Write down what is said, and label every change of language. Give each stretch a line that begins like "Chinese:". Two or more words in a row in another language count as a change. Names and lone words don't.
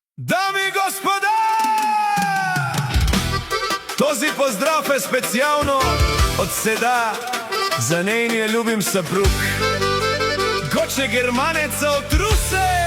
Macedonian: Дами и господа, този поздрав е специјално од Седа за нејниот љубим сапруг Гоче Германеца од Русе.